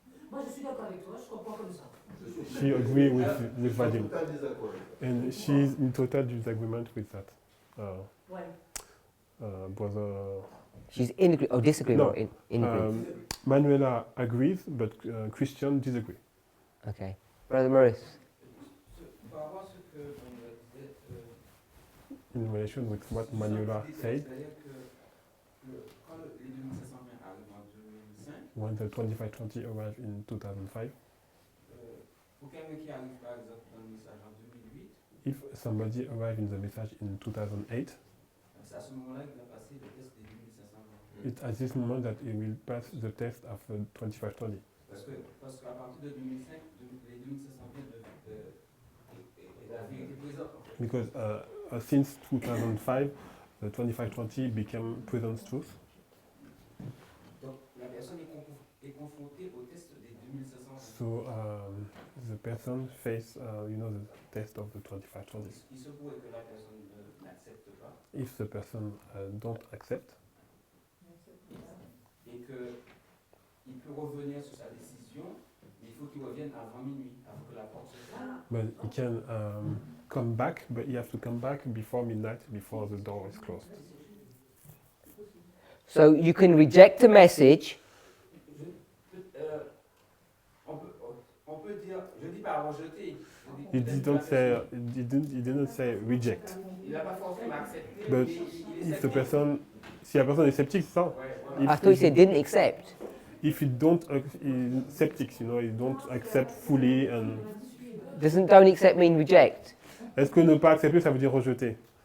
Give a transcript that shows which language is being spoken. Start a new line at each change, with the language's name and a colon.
French: Moi, je suis d'accord avec toi, je comprends comme ça.
English: She agrees with Vadim.
French: Total désaccord.
English: And she's in total disagreement with that.
French: Ouais.
English: Brother She's in agree or disagree No. or in agree. Manuela agrees, but Christian disagree. Okay. Brother Maurice.
French: Par rapport à ce que on disait,
English: In relation with what Manuela said,
French: c'est-à-dire que quand les 2520 arrivent en 2005,
English: when the 2520 arrived in 2005,
French: pour quelqu'un qui arrive par exemple dans le message en 2008,
English: if somebody arrived in the message in 2008,
French: c'est à ce moment-là qu'il va passer le test des 2520.
English: It's at this moment that he will pass the test after 25-20.
French: Parce qu'à partir de 2005, les 2500 viennent et la vérité présente. En fait.
English: Because since 2005, the 25-20 became present truth.
French: Donc la personne est confrontée au test des 2500.
English: So the person face, the test of the 25-20.
French: Il se pourrait que la personne n'accepte pas.
English: If the person don't accept,
French: et qu'il peut revenir sur sa décision, mais il faut qu'il revienne avant minuit, avant que la porte se ferme.
English: but he can come back, but he has to come back before midnight, before the door is closed. So you can reject a message.
French: On peut dire, je dis pas rejeter.
English: He didn't say reject.
French: Il n'a pas forcément accepté.
English: But if the person,
French: si la personne est sceptique, c'est ça.
English: I thought you said didn't accept. If he don't, skeptics, he don't accept fully and. Don't accept mean reject?
French: Est-ce que ne pas accepter, ça veut dire rejeter?